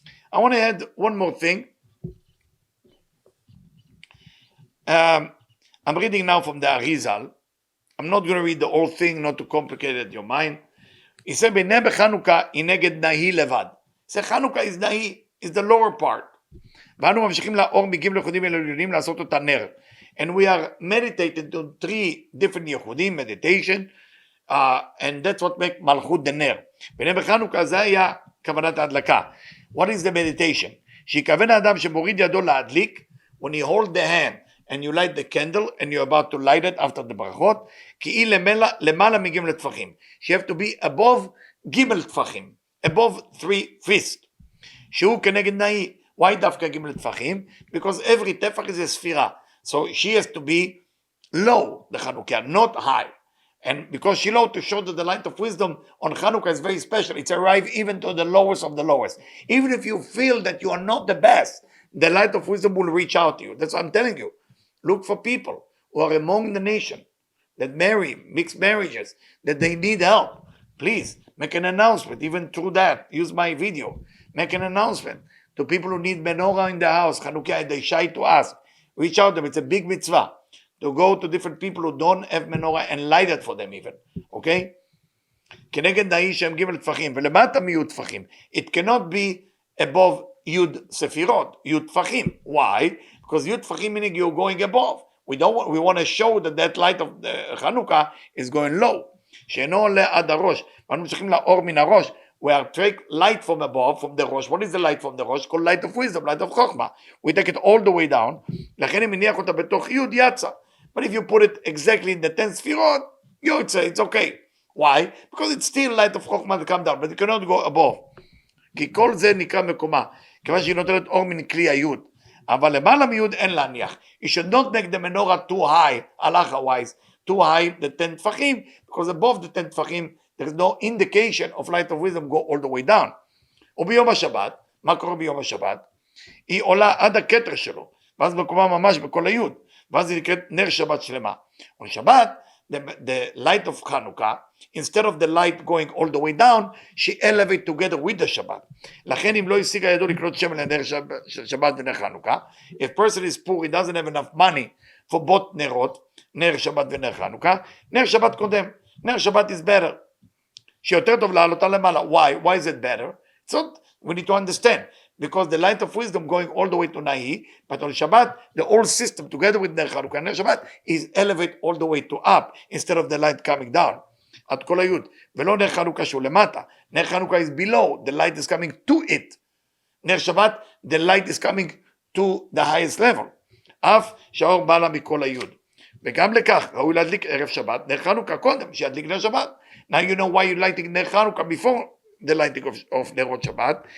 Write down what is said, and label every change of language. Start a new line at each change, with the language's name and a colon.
English: I want to add one more thing. I'm reading now from the Arizal. I'm not going to read the whole thing, not to complicate your mind. He said,
Hebrew: "B'nei b'Chanukah ineged nahi levad."
English: He said, Chanukah is nahi, is the lower part.
Hebrew: ואנו ממשיכים לאור מגיעים לייחודים ולעליונים לעשות אותה נר.
English: And we are meditating to 3 different ייחודים, meditation, and that's what makes מלכות the נר.
Hebrew: ב'נei b'Chanukah זה היה כוונת ההדלקה.
English: What is the meditation?
Hebrew: שיכוון האדם שמוריד ידו להדליק,
English: when you hold the hand and you light the candle and you're about to light it after the ברכות,
Hebrew: כי היא למעלה מגיעים לטפחים.
English: You have to be above גימל טפחים, above 3 fists.
Hebrew: שהוא כנגד נאי. Why דווקא גימל טפחים?
English: Because every טפח is a ספירה. So she has to be low, the Chanukah, not high. And because she low, to show that the light of wisdom on Chanukah is very special. It's arrived even to the lowest of the lowest. Even if you feel that you are not the best, the light of wisdom will reach out to you. That's what I'm telling you. Look for people who are among the nation that marry, mixed marriages, that they need help. Please make an announcement, even through that. Use my video. Make an announcement to people who need menorah in the house, Chanukah, they shy to ask. Reach out to them. It's a big mitzvah to go to different people who don't have menorah and light it for them even. Okay?
Hebrew: כנגד נאי שהם ג' טפחים, ולמטה מי' טפחים.
English: It cannot be above י' ספירות, י' טפחים. Why? Because י' טפחים meaning you're going above. We want to show that light of the Chanukah is going low.
Hebrew: שאינו עולה עד הראש. ואנו צריכים לאור מן הראש.
English: We are take light from above, from the Rosh. What is the light from the Rosh? Called light of wisdom, light of Chokhmah. We take it all the way down.
Hebrew: לכן אם מניח אותה בתוך י' יצא.
English: But if you put it exactly in the 10 ספירות, it's okay. Why? Because it's still light of Chokhmah to come down, but it cannot go above.
Hebrew: כי כל זה נקרא מקומה, כיוון שהיא נותנת אור מן כלי הי'. אבל למעלה מי' אין להניח.
English: You should not make the menorah too high, halacha-wise, too high, the 10 טפחים, because above the 10 טפחים, there is no indication of light of wisdom go all the way down.
Hebrew: וביום השבת, מה קורה ביום השבת? היא עולה עד הכתר שלו, ואז מקומה ממש בכל היוד, ואז היא נקראת נר שבת שלמה.
English: On Shabbat, the light of Chanukah, instead of the light going all the way down, she elevate together with the Shabbat.
Hebrew: לכן אם לא השיג הידו לקנות שמן לנר שבת ונר חנוכה,
English: if person is poor, he doesn't have enough money for both נרות,
Hebrew: נר שבת ונר חנוכה, נר שבת קודם,
English: נר שבת is better.
Hebrew: שיותר טוב לעלותה למעלה.
English: Why is it better? It's not, we need to understand. Because the light of wisdom going all the way to Nahi, but on Shabbat, the whole system together with Ner Chanukah and Ner Shabbat is elevate all the way to up, instead of the light coming down.
Hebrew: עד כל היוד. ולא נר חנוכה שהוא למטה. נר חנוכה is below,
English: the light is coming to it. נר שבת, the light is coming to the highest level.
Hebrew: אף שהאור בא לה מכל היוד. וגם לכך, ראוי להדליק ערב שבת, נר חנוכה קודם, שידליק נר שבת.
English: Now you know why you're lighting ner Chanukah before the lighting of nerot Shabbat.